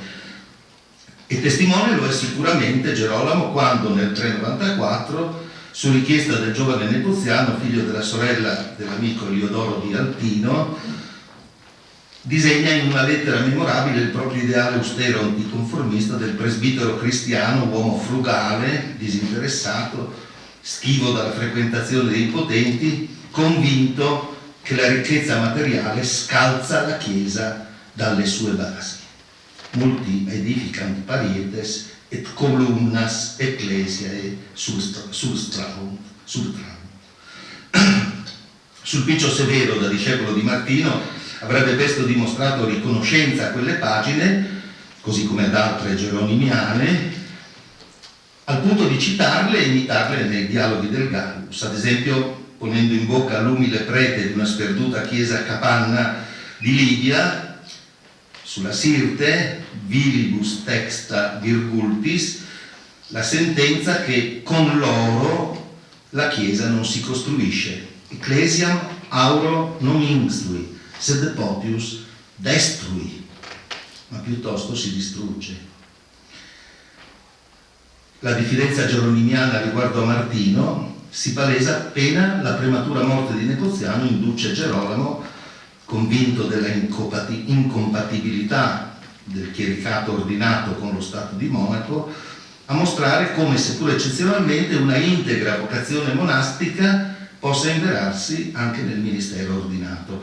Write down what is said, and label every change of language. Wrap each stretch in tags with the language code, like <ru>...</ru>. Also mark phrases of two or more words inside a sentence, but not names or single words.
<it>E testimone lo è sicuramente Gerolamo quando nel 394, su richiesta del giovane Nepoziano, figlio della sorella dell'amico Eliodoro di Altino, disegna in una lettera memorabile il proprio ideale austero anticonformista del presbitero cristiano, uomo frugale, disinteressato, schivo dalla frequentazione dei potenti, convinto che la ricchezza materiale scalza la Chiesa dalle sue basi.</it> <la>Multi edificant parietes et columnas ecclesiae subtraunt.</la> <it>Sulpicio Severo, da discepolo di Martino, avrebbe presto dimostrato riconoscenza a quelle pagine, così come ad altre geronimiane, al punto di citarle e imitarle nei dialoghi del Gallus, ad esempio ponendo in bocca all'umile prete di una sperduta chiesa capanna di Libia, sulla Sirte,</it> <la>vilibus texta virgultis,</la> <it>la sentenza che con l'oro la Chiesa non si costruisce.</it> <la>Ecclesiam auro non instrui, sed potius destrui,</la> <it>ma piuttosto si distrugge. La diffidenza geronimiana riguardo a Martino si palesa appena la prematura morte di Nepoziano induce Gerolamo, convinto della incompatibilità del chiericato ordinato con lo Stato di Monaco, a mostrare come, seppur eccezionalmente, una integra vocazione monastica possa inverarsi anche nel ministero ordinato.</it>